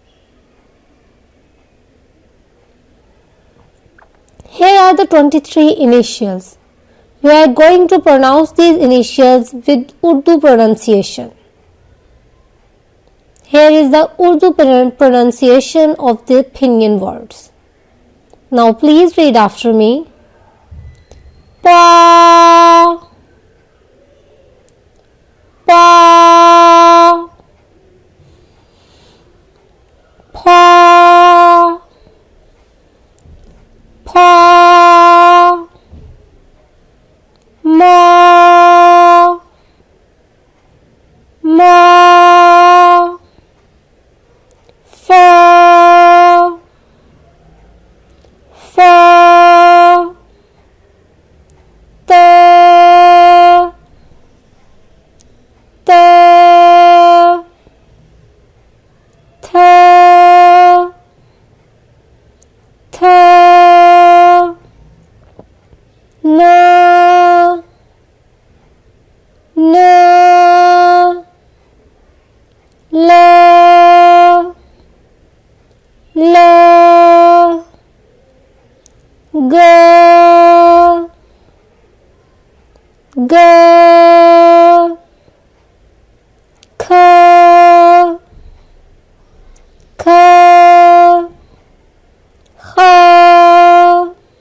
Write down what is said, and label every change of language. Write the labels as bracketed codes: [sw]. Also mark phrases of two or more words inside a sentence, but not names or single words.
[en] Here are the 23 initials. We are going to pronounce these initials with Urdu pronunciation. Here is the Urdu pronunciation of the pinyin words. Now please read after me. Pa, pa, pa, pa, ma, ma, fa, fa, ta, ta, tha, tha, na, na, la, la, ga, ga, kha, kha, kha,